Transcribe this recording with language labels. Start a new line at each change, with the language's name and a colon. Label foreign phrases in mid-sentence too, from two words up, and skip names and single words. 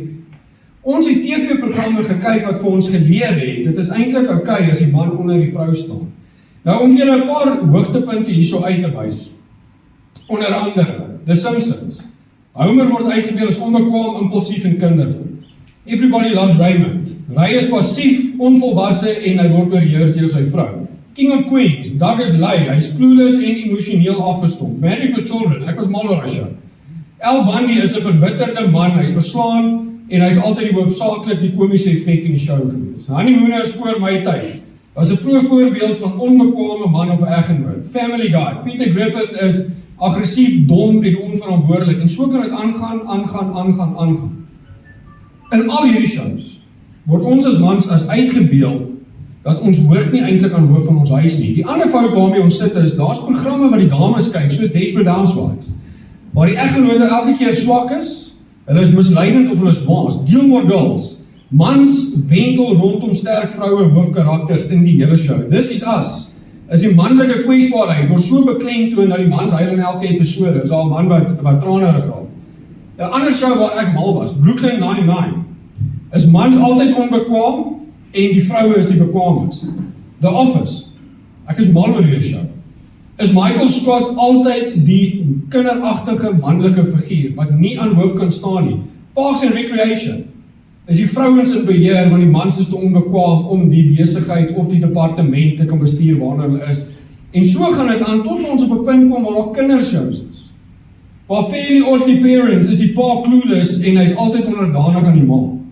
Afrikaans: Ons het TV-programme gekyk wat vir ons geleer het, dit is eintlik okay as die man onder die vrou staan. Nou om julle 'n paar hoogtepunte hierso uit te wys. Onder andere, The Simpsons. Homer word uitgebeeld as onbekwaam, impulsief en kinderlik. Everybody loves Raymond. Ry is passief, onvolwasse en hy word oorheers deur sy vrou. King of Queens, Doug is lui, hy's clueless en emosioneel afgestomp. Married with Children, ek was mal oor hy show. Al Bundy is 'n verbitterde man, hy's verslaan en hy's altyd die hoofsaaklik die komiese effek in die show gewees. Honeymooners is voor my tyd. Was 'n vroeë voorbeeld van onbekwame man of eggenoot. Family Guy, Peter Griffin is aggressief, dom en onverantwoordelik, en so kan dit aangaan. In al hierdie shows word ons as mans as uitgebeeld dat ons hoort nie eintlik aan hoof van ons huis nie. Die ander fout waarmee ons sit is, daar's programme wat die dames kyk, soos Desperate Housewives, waar die eggenote elke keer swak is, hulle is misleidend of hulle is maas. Gilmore Girls, mans wentel rondom sterk vroue hoofkarakters in die hele show. This is us. Is die manlike kwesbaarheid word so beklemtoon dat die mans huil in elke episode. Is daar 'n man wat trane reghaal. 'n Ander show waar ek mal was, Brooklyn Nine-Nine, is mans altyd onbekwaam en die vroue is die bekwaames. The Office, ek is mal oor hierdie show. Is Michael Scott altyd die kinderagtige manlike figuur wat nie aan hoof kan staan nie. Parks and Recreation, is die vrouens in beheer, want die mans is te onbekwaam om die besigheid of die departement te kan bestuur waarna hulle is. En so gaan dit aan tot ons op 'n punt kom waar daar kindershows is. Waar Fairly Oddly Parents is die pa clueless en hy's altyd onderdanig aan die ma.